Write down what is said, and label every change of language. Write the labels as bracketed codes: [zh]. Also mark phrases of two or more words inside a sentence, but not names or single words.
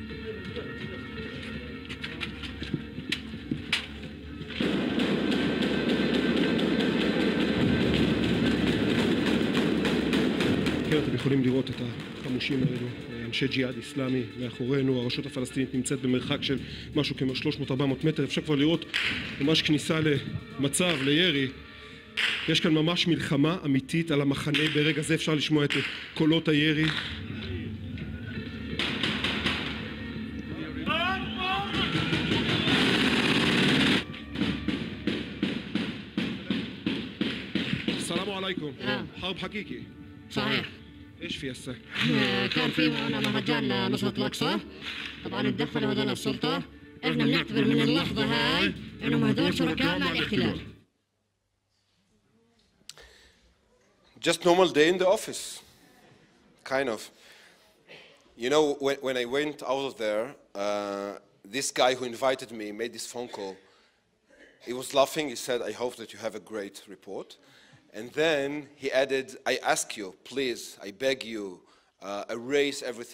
[he] כן, אתם יכולים לראות את החמושים האלו, אנשי ג'יהאד איסלאמי מאחורינו. הרשות הפלסטינית נמצאת במרחק של משהו כמו 300-400 מטר. אפשר כבר לראות ממש כניסה למצב, לירי. יש כאן ממש מלחמה אמיתית על המחנה. ברגע זה אפשר לשמוע את קולות הירי. [ar] السلام عليكم. حرب حقيقي. صحيح. ايش في هسه؟ كان في معنا مهرجان نصرة الأقصى، طبعا اتدخلوا هذول السلطة. احنا بنعتبر من اللحظة هاي انهم هذول شركاء مع الاحتلال. [en] Just normal day in the office, kind of. You know, when I went out of there, this guy who invited me made this phone call. He was laughing. He said, "I hope that you have a great report." And then he added, "I ask you, please, I beg you, erase everything.